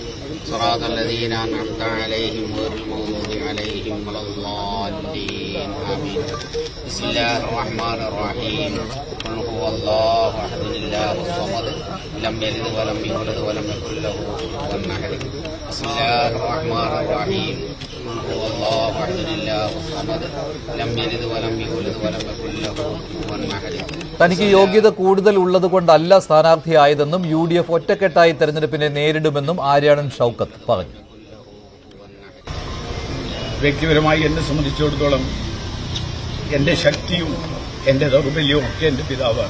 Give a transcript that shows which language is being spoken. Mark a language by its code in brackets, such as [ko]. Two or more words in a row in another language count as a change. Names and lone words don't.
[ar] صراط الذين أنعمت عليهم غير المغضوب عليهم ولا الضالين آمين بسم الله الرحمن الرحيم قل هو الله أحد الله الصمد لم يلد ولم يولد ولم يكن له كفوا أحد بسم الله الرحمن الرحيم قل هو الله أحد الله الصمد لم يلد ولم يولد ولم يكن له كفوا أحد. [ml] തനിക്ക് യോഗ്യത കൂടുതൽ ഉള്ളതുകൊണ്ടല്ല സ്ഥാനാർത്ഥിയായതെന്നും UDF ഒറ്റക്കെട്ടായി തെരഞ്ഞെടുപ്പിനെ നേരിടുമെന്നും ആര്യാടൻ ഷൗക്കത്ത് പറഞ്ഞു. വ്യക്തിപരമായി എന്നെ സംബന്ധിച്ചിടത്തോളം എന്റെ ശക്തിയും എന്റെ ദൗർബല്യവും ഒക്കെ എന്റെ പിതാവാണ്.